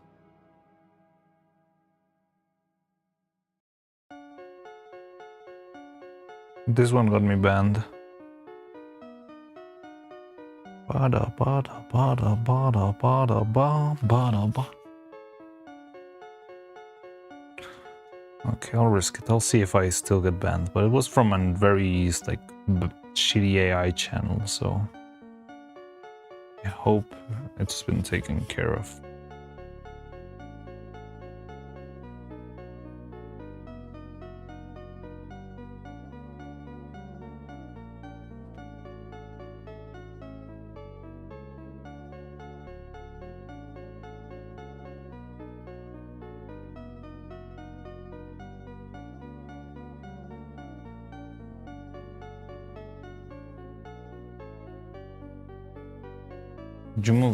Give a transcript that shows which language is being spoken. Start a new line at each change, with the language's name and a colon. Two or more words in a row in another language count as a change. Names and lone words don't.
English: This one got me banned. Bada bada bada bada bada ba bada ba. Okay, I'll risk it. I'll see if I still get banned. But it was from a very like shitty AI channel, so I hope it's been taken care of. Did you move